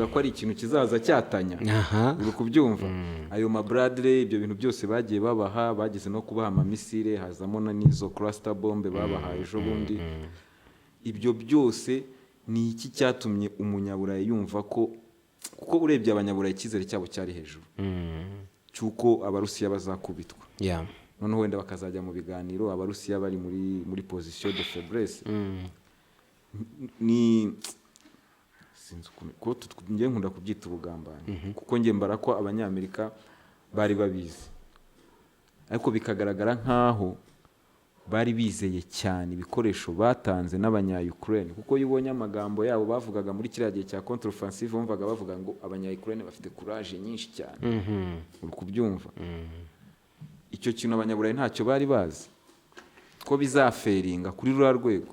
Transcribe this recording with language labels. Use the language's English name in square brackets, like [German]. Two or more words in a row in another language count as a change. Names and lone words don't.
[Kinyarwanda] ko ari ikintu kizaza cyatanya uri kubyumva ayo Bradley ibyo bintu byose bagiye babaha bageze no kubaha amamisire hazamo n'izo [English] cluster bombe [Kinyarwanda] babahaye ejo bundi ibyo byose ni iki cyatumye umunyaburayi yumva ko kuko urebye abanyaburayi icyizere cyabo cyari hejuru cyuko abarusiya bazakubitwa noneho wenda bakazajya mu biganiro abarusiya bari muri [French] position de faiblesse [Kinyarwanda] ni sinzi ko ngiye nkunda kubyita ubugambanyi kuko ngiye mbara ko abanyamerika bari babizi ariko bikagaragara nkaho bari bizeye cyane ibikoresho batanze n'abanya-Ukraine kuko yibonye amagambo yabo bavugaga muri kiriya gihe cya [French] contre offensive [Kinyarwanda] bumvaga bavuga ngo abanya-Ukraine bafite courage nyinshi cyane uri kubyumva icyo kintu abanyaburayi ntacyo bari bazi ko bizaferinga kuri rura rwego